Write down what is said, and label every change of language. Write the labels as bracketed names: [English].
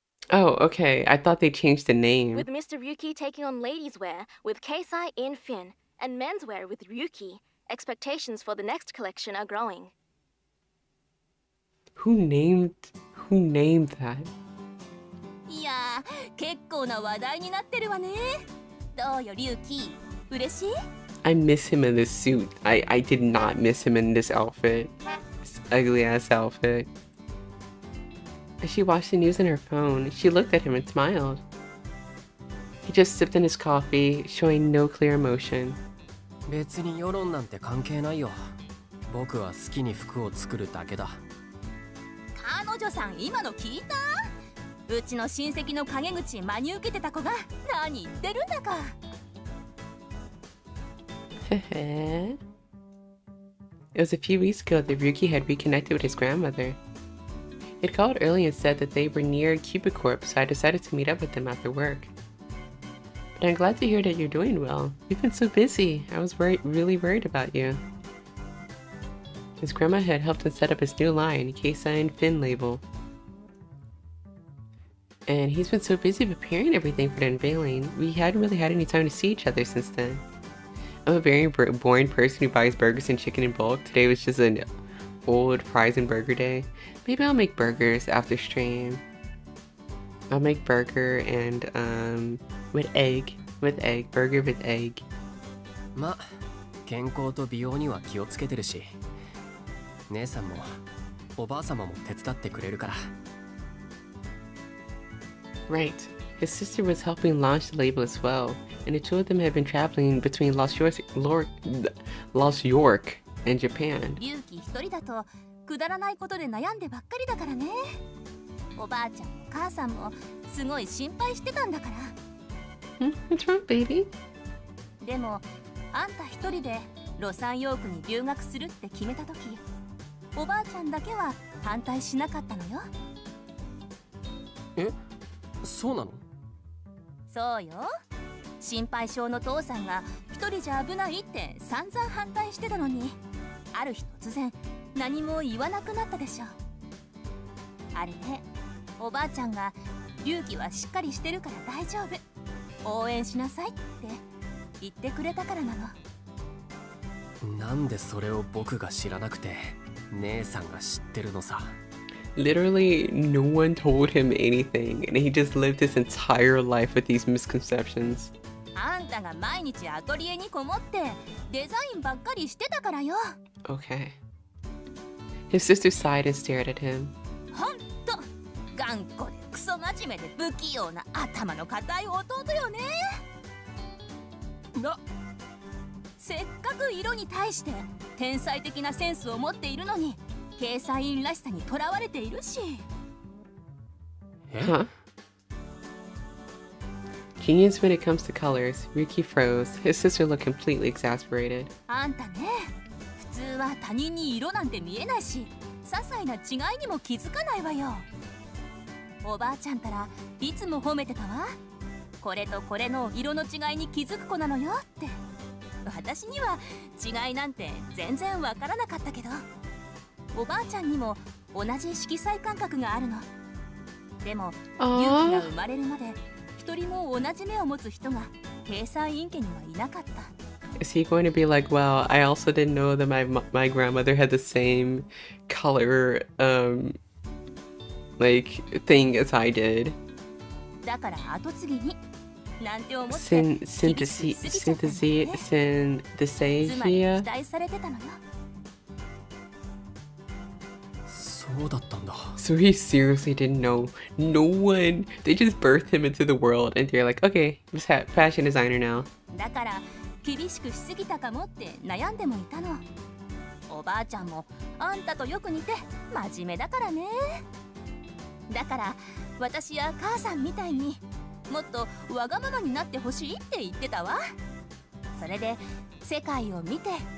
[English] Oh, okay. I thought they changed the name. With Mr. Ryuki taking on ladies' wear with Keisai in Fin and menswear with Ryuki, expectations for the next collection are growing. Who named that? [Japanese] いやー、結構な話題になってるわね。どうよ、リュウキ。嬉しい？ [English] I miss him in this suit. I did not miss him in this outfit. This ugly ass outfit. As she watched the news on her phone, she looked at him and smiled. He just sipped in his coffee, showing no clear emotion. [Japanese] 別に世論なんて関係ないよ。僕は好きに服を作るだけだ。彼女さん、今の聞いた？うちの親戚の陰口真に受けてた子が何言ってるんだか。 [English] It was a few weeks ago that Ryuki had reconnected with his grandmother. He'd called early and said that they were near Cupid Corp, so I decided to meet up with them after work. But I'm glad to hear that you're doing well. You've been so busy. I was really worried about you. His grandma had helped him set up his new line, K-Sign Fin label. And he's been so busy preparing everything for the unveiling, we hadn't really had any time to see each other since then. I'm a very boring person who buys burgers and chicken in bulk. Today was just an old fries and burger day. Maybe I'll make burgers after stream. I'll make burger and with egg, burger with egg. [Japanese] ま、健康と美容には気をつけてるし、姉さんもおばあ様も手伝ってくれるから。 [English] Right. His sister was helping launch the label as well, and the two of them had been traveling between Lost York and Japan. [Japanese] リュウキ一人だとくだらないことで悩んでばっかりだからね。おばあちゃんも母さんもすごい心配してたんだから。 [English] What's wrong, baby? [Japanese] でもあんた一人でロサンヨークに留学するって決めた時、おばあちゃんだけは反対しなかったのよ。え、そうなの？そうよ。心配性の父さんが一人じゃ危ないって散々反対してたのに、ある日突然何も言わなくなったでしょ。あれね、おばあちゃんが勇気はしっかりしてるから大丈夫、応援しなさいって言ってくれたからなの。なんでそれを僕が知らなくて姉さんが知ってるのさ。 [English] Literally, no one told him anything, and he just lived his entire life with these misconceptions. [Japanese] あんたが毎日アトリエにこもってデザインばっかりしてたからよ。 [English] Okay. His sister sighed and stared at him. [Japanese] ほんと頑固でクソ真面目で不器用な頭の固い弟よね。せっかく色に対して天才的なセンスを持っているのに、掲載員らしさにとらわれているし。 [English] Huh? Genius when it comes to colors. Ryuki froze. His sister looked completely exasperated. [Japanese] あんたね、普通は他人に色なんて見えないし、些細な違いにも気づかないわよ。おばあちゃんたらいつも褒めてたわ。これとこれの色の違いに気づく子なのよって。私には違いなんて全然わからなかったけど、おばあちゃんにも同じ色彩感覚があるの。でも勇気が生まれるまで一人も同じ目を持つ人が掲載員家にはいなかった。 [English] Is he going to be like, well, I also didn't know that my grandmother had the same color like thing as I did? [Japanese] だから後継ぎになんて思って [English] Synthesia? [Japanese] つまり期待されてたのよ。そうだったんだ。 [English] So he seriously didn't know. No one. They just birthed him into the world, and they're like, okay, he's a fashion designer now. [Japanese] だから厳しくしすぎたかもって悩んでもいたの。おばあちゃんもあんたとよく似て真面目だからね。だから私や母さんみたいにもっとわがままになってほしいって言ってたわ。それで世界を見て